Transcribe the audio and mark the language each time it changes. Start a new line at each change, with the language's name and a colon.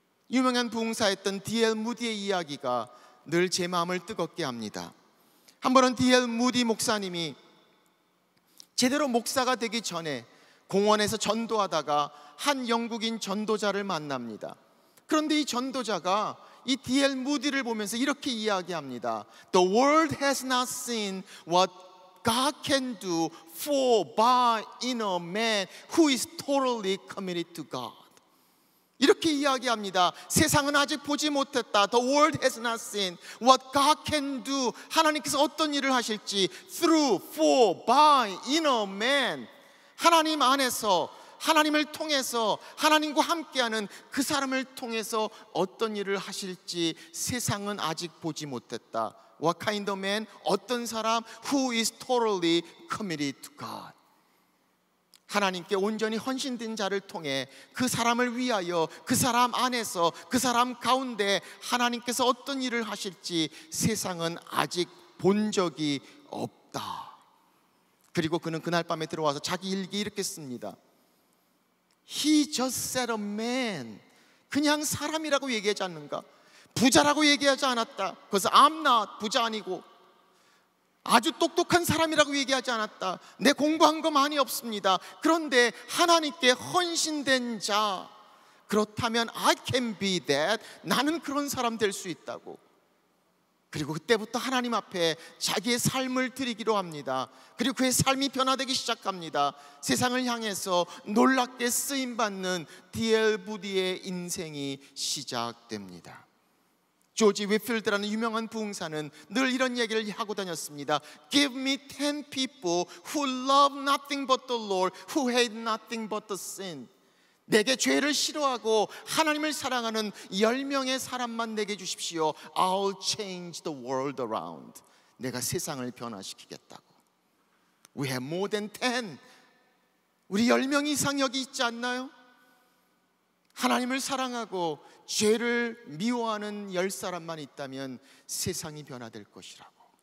Korean: 유명한 부흥사였던 D.L. 무디의 이야기가 늘 제 마음을 뜨겁게 합니다. 한 번은 D.L. 무디 목사님이 제대로 목사가 되기 전에 공원에서 전도하다가 한 영국인 전도자를 만납니다. 그런데 이 전도자가 이 D.L. 무디를 보면서 이렇게 이야기합니다.
English: The world has not seen what God can do for by in a man who is totally committed to God.
Korean: 이렇게 이야기합니다. 세상은 아직 보지 못했다.
English: The world has not seen what God can do.
Korean: 하나님께서 어떤 일을 하실지
English: through, for, by, in a man.
Korean: 하나님 안에서, 하나님을 통해서, 하나님과 함께하는 그 사람을 통해서 어떤 일을 하실지 세상은 아직 보지 못했다.
English: What kind of man?
Korean: 어떤 사람?
English: Who is totally committed to God.
Korean: 하나님께 온전히 헌신된 자를 통해 그 사람을 위하여, 그 사람 안에서, 그 사람 가운데 하나님께서 어떤 일을 하실지 세상은 아직 본 적이 없다. 그리고 그는 그날 밤에 들어와서 자기 일기에 이렇게 씁니다.
English: He just said a man.
Korean: 그냥 사람이라고 얘기하지 않는가? 부자라고 얘기하지 않았다. 그래서
English: I'm not,
Korean: 부자 아니고 아주 똑똑한 사람이라고 얘기하지 않았다. 내 공부한 거 많이 없습니다. 그런데 하나님께 헌신된 자, 그렇다면
English: I can be that.
Korean: 나는 그런 사람 될 수 있다고. 그리고 그때부터 하나님 앞에 자기의 삶을 드리기로 합니다. 그리고 그의 삶이 변화되기 시작합니다. 세상을 향해서 놀랍게 쓰임받는 D.L. 무디의 인생이 시작됩니다. 조지 위필드라는 유명한 부흥사는 늘 이런 얘기를 하고 다녔습니다.
English: Give me 10 people who love nothing but the Lord, who hate nothing but the sin.
Korean: 내게 죄를 싫어하고 하나님을 사랑하는 10명의 사람만 내게 주십시오.
English: I'll change the world around.
Korean: 내가 세상을 변화시키겠다고.
English: We have more than 10.
Korean: 우리 10명 이상 여기 있지 않나요? 하나님을 사랑하고 죄를 미워하는 10사람만 있다면 세상이 변화될 것이라고.